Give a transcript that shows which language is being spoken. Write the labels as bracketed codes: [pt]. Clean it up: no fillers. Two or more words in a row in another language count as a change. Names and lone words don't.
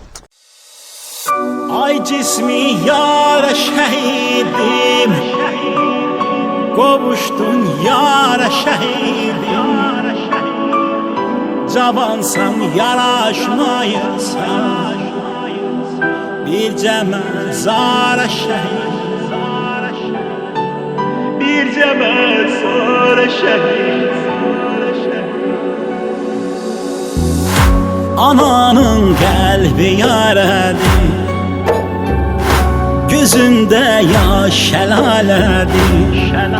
[tr] Ay cismi yara şehidim, kavuştun yara şehidim. [az] Cavansan yaraşmayırsan, [tr] birce mezara şehid, birce mezara şehid. Ananın kalbi yaradı, gözünde yaş şelaledir.